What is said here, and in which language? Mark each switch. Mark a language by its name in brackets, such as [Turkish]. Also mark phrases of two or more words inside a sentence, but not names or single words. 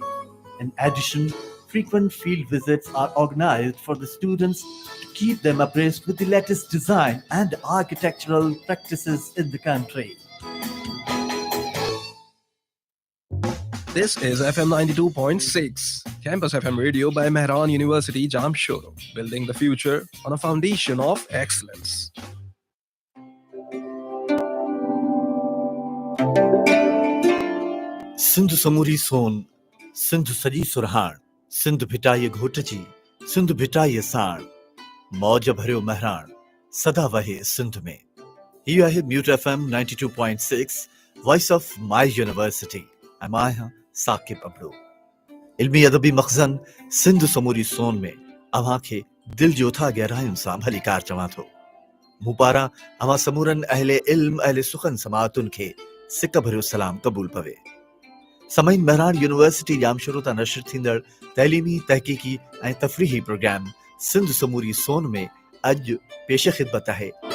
[English] In addition, frequent field visits are organized for the students to keep them abreast with the latest design and architectural practices in the country. This is FM 92.6, Campus FM radio by Mehran University, Jamshoro, building the future on a foundation of excellence. [Sindhi] सिंधु समूरी सोन, सिंधु सजी सुरहान, सिंधु भिटाई घोटजी, सिंधु भिटाई साण, मौज भरियो महरान, सदा वहे सिंधु में। [English] Here I have Mute FM 92.6, Voice of My University. I'm आया साकिब अबड़ो। [Sindhi] इल्मी अदबी मखजन सिंधु समूरी सोन में अवां खे दिल जो था गहरायुनि सां भली कार चवां थो। मूं पारां अवां समूरन अहले इल्म अहले सुखन समाअतुनि खे सिक भरियो सलाम क़बूल पवे। समईन मेहरान यूनिवर्सिटी जामशोरो तां नशर थींदड़ तइलीमी तहकीकी ऐं तफ़रीही प्रोग्राम सिंधु समूरी सोन में अॼु पेश ख़िदमत आहे।